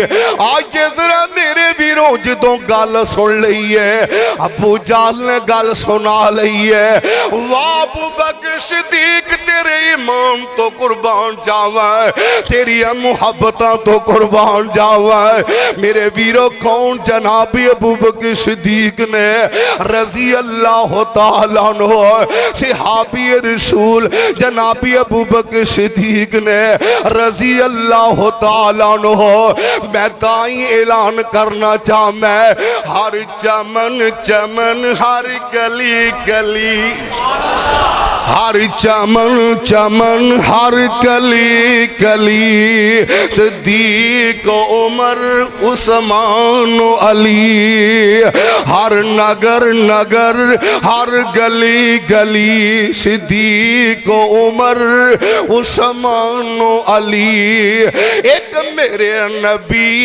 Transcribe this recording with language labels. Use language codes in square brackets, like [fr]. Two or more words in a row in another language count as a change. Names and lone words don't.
[pa] اج ذرا میرے ویروں جدوں گل سن لئی ہے ابو جہل نے گل سنا لئی ہے واہ ابو بکر صدیق تیرے ایمان توں قربان جاواں تیری محبتاں توں قربان جاواں میرے ویروں کون جناب ابو بکر صدیق نے [ar] رضي الله تعالى عنه [pa] صحابی رسول جناب ابو بکر صدیق نے [ar] رضي الله تعالى عنه [pa] میں تائیں اعلان کرنا چاہندا [ur] ہر چمن چمن ہر گلی گلی ہر چمن چمن ہر کلی کلی صدیق عمر عثمان علی ہر نگر نگر ہر گلی گلی صدیق عمر عثمان علی ایک میرے نبی